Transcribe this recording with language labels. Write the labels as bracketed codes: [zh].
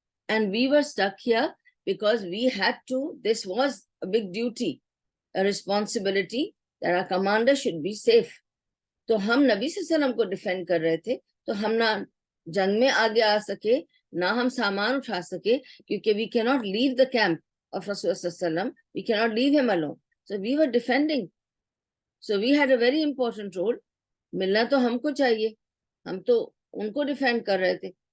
[en] And we were stick here because we had to, this was a big duty, a responsibility that our commander should be safe. [ur] تو ہم نبی صلی اللہ علیہ وسلم کو defend کر رہے تھے, تو ہم نہ جنگ میں آگے آ سکے, نہ ہم سامان اٹھا سکے, کیونکہ [en] we cannot leave the camp of Rasul صلی اللہ علیہ وسلم, we cannot leave him alone. So we were defending. So we had a very important role. [ur] ملنا تو ہم کو چاہیے, ہم تو ان کو ڈیفینڈ کر رہے تھے.